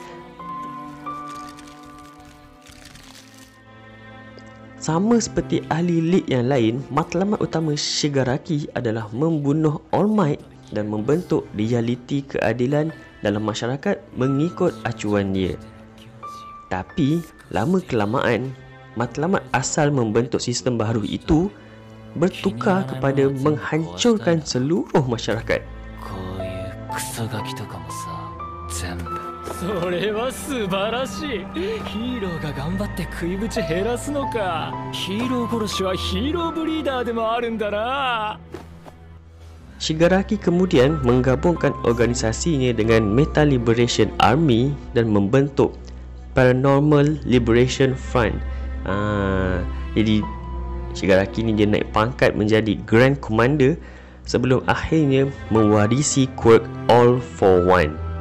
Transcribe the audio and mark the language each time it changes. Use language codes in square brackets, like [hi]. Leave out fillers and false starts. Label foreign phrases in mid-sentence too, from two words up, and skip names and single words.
[ms] Sama seperti ahli lead yang lain, matlamat utama Shigaraki adalah membunuh All Might dan membentuk realiti keadilan dalam masyarakat mengikut acuan dia. Tapi, lama kelamaan, matlamat asal membentuk sistem baru itu bertukar kepada menghancurkan seluruh masyarakat. [ja] それは素晴らしい。ヒーローが頑張って食いぶち減らすのか。ヒーロー殺しはヒーローブリーダーでもあるんだな。 [ms] Shigaraki kemudian menggabungkan organisasinya dengan Meta Liberation Army dan membentuk Paranormal Liberation Front. Jadi Shigaraki ni dia naik pangkat menjadi [en] Grand Commander [ms] sebelum akhirnya mewarisi quirk All For One.